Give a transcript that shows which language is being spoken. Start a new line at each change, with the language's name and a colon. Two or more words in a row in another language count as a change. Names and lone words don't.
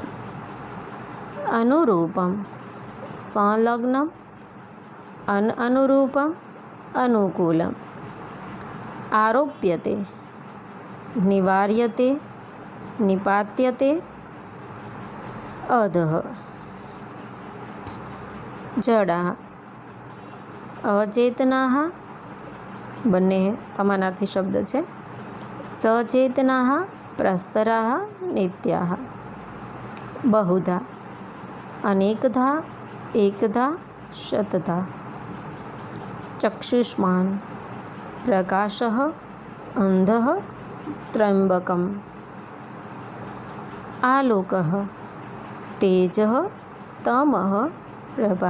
Sanskrit: अनुरूपं, संलग्नं, अननुरूपम, अनुकूलम. आरोप्यते, निवार्यते, निपात्यते. अधः. जड़ा, अचेतनाः,
Gujarati: બંને સમાનાર્થી શબ્દ છે.
Sanskrit: સચેતનાः, પ્રસ્તરાः, નિત્યાः. बहुधा, अनेकधा, एकधा, शतधा. चक्षुष्मान्, प्रकाशः, अंधः, त्र्यंबकम्. आलोकः, तेजः, तमः, प्रभा.